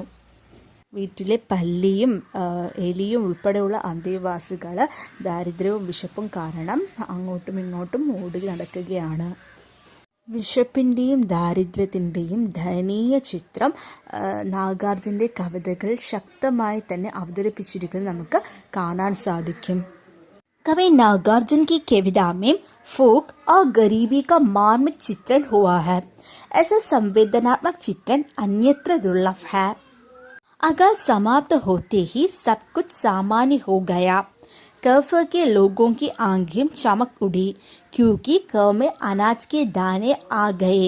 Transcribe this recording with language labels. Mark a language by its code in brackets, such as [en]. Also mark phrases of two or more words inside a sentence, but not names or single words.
[ml] വീട്ടിലെ പല്ലിയും എലിയും ഉൾപ്പെടെയുള്ള അന്തേവാസികൾ ദാരിദ്ര്യവും വിശപ്പും കാരണം അങ്ങോട്ടും ഇങ്ങോട്ടും ഓടി നടക്കുകയാണ്. വിശപ്പിൻ്റെയും ദാരിദ്ര്യത്തിൻ്റെയും ദയനീയ ചിത്രം നാഗാർജുൻ്റെ കവിതകൾ ശക്തമായി തന്നെ അവതരിപ്പിച്ചിരിക്കുന്നത് നമുക്ക് കാണാൻ സാധിക്കും. [hi] कवि नागार्जुन की कविता में फूक और गरीबी का मार्मिक चित्रण हुआ है. ऐसा संवेदनात्मक चित्रण अन्यत्र दुर्लभ है. अकाल समाप्त होते ही सब कुछ सामान्य हो गया. कर्फ के लोगों की आंखें चमक उड़ी, क्योंकि घर में अनाज के दाने आ गए.